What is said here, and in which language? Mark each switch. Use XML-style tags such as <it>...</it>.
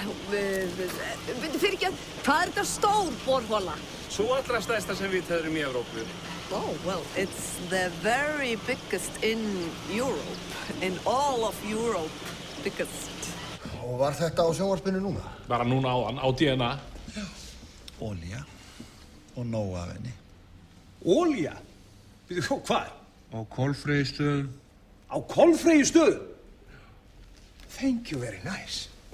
<is>Fyrir ekki að, hvað þetta stór borhola? Sú allra stærsta sem við höfum í Evrópu.</is> <en>Oh, well, it's the very biggest in Europe. In all of Europe, biggest.</en> <is>Og var þetta á sjónvarpinu núna? Bara núna áðan, á DNA. Já. Olía. Og nóg af henni. Olía? Býtu, hvað? Á Kolfreyjustöðum. Á Kolfreyjustöðum?</is> <en>Thank you very nice.</en>